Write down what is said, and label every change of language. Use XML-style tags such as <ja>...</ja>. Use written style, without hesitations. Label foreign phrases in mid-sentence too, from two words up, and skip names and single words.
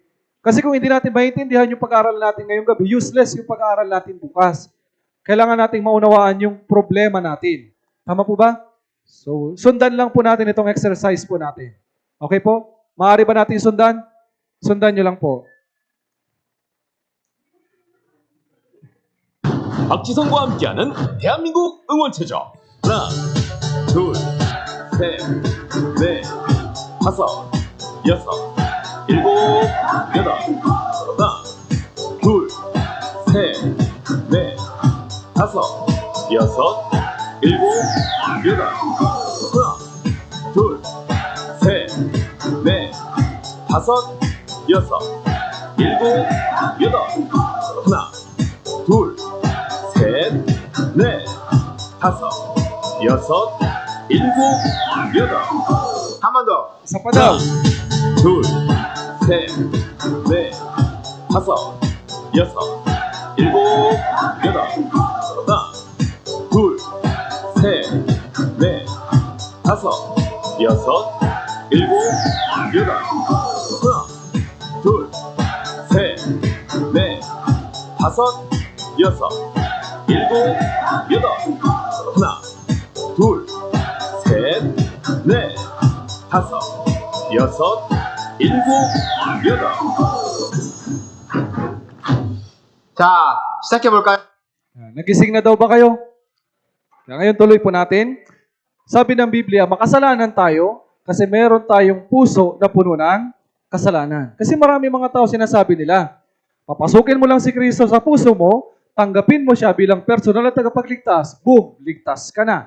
<tl>Kasi kung hindi natin maintindihan yung pag-aaral natin ngayong gabi, useless yung pag-aaral natin bukas. Kailangan nating maunawaan yung problema natin. Tama po ba? So, sundan lang po natin itong exercise po natin. Okay po? Maaari ba natin sundan? Sundan nyo lang po.</tl> <ko>박지성과 함께하는 대한민국 응원체조. 하나, 둘, 셋, 넷, 다섯, 여섯, 일곱, 여덟. 하나, 둘, 셋, 넷, 다섯, 여섯, 일곱, 여덟. 하나, 둘, 셋, 넷, 다섯, 여섯, 일곱, 여덟. 하나, 둘, 셋, 넷, 다섯, 여섯, 일곱, 여덟. 한 번 더.</ko> <tl>Isa pa daw.</tl> <ko>둘, 셋, 넷, 다섯, 여섯, 일곱, 여덟. 하나, 둘, 셋, 넷, 다섯, 여섯, 일곱, 여덟. 하나, 둘, 셋, 넷, 다섯, 여섯, 일곱, 여덟. 하나, 둘, 셋, 넷, 다섯, 여섯, 일곱, 여덟. 자, 시작해볼까요?</ko> <tl>Nagising na daw ba kayo? Ngayon tuloy po natin. Sabi ng Biblia, makasalanan tayo kasi meron tayong puso na puno ng kasalanan. Kasi marami mga tao sinasabi nila, papasukin mo lang si Kristo sa puso mo, tanggapin mo siya bilang personal na tagapagligtas, boom, ligtas ka na.</tl>